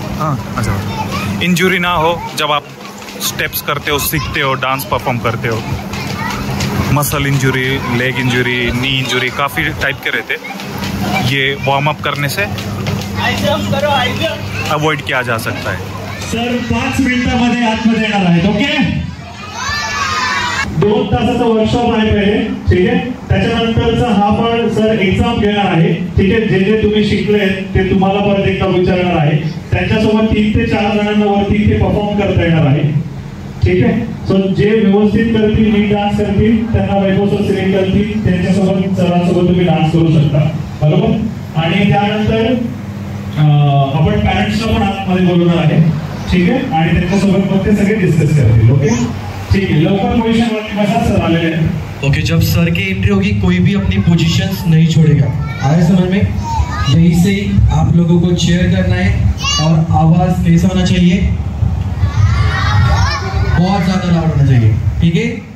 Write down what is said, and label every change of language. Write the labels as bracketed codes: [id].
[hi] हाँ, अच्छा, इंजरी ना हो जब आप स्टेप्स करते हो, सीखते हो, डांस परफॉर्म करते हो। Muscle injury, leg injury, knee injury, काफ़ी टाइप के रहते, ये वार्म अप करने से अवॉइड किया जा सकता है। [mr] सर 5 मिनिटांमध्ये आतमध्ये येणार आहेत, ओके? 2 तासाचा वर्कशॉप आहे पहिले, ठीक आहे? त्याच्यानंतरचा हा पण सर एक्झाम घेणार आहे, ठीक आहे? जे जे तुम्ही शिकले ते तुम्हाला परत एकदा विचारणार आहे। त्यांच्यासोबत 3 ते 4 जणांना वरती इथे परफॉर्म करता येणार आहे, ठीक आहे? सो जे व्यवस्थित करतील, नीट डान्स करतील, त्यांना वैभव सर सिलेक्ट करतील, त्यांच्यासोबत सरांसोबत तुम्ही डान्स करू शकता, बरोबर? आणि त्यानंतर आपण पॅरेंट्सला पण आतमध्ये बोलवणार आहे, ठीक आहे? आणि त्यांच्यासोबत मग ते सगळे डिस्कस करतील, ओके? [hi] ठीक है, लोकल पोजीशन वाले [mr] बसा [hi] सर [mr] आले [hi] हैं। ओके, जब सर की एंट्री होगी कोई भी अपनी पोजीशंस नहीं छोड़ेगा, आए समझ में? यहीं से आप लोगों को चेयर करना है और आवाज कैसा होना चाहिए? बहुत ज्यादा लाउड होना चाहिए, ठीक है?